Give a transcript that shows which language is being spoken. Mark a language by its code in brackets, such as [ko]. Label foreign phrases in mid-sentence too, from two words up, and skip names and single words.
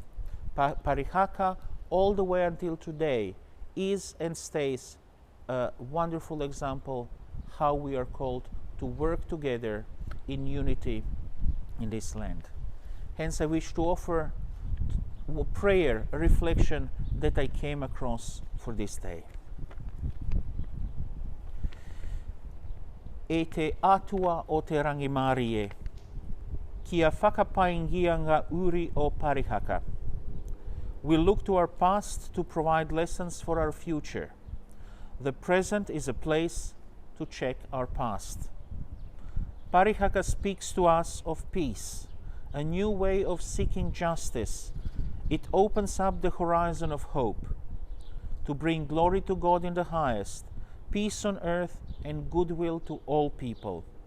[en] Parihaka, all the way until today, is and stays a wonderful example how we are called to work together in unity in this land. Hence, I wish to offer a prayer, a reflection that I came across for this day. [mi] E te atua o te rangimarie, kia whakapaingia ngā uri o Parihaka. [en] We look to our past to provide lessons for our future. The present is a place to check our past. Parihaka speaks to us of peace, a new way of seeking justice. It opens up the horizon of hope to bring glory to God in the highest, peace on earth, and goodwill to all people.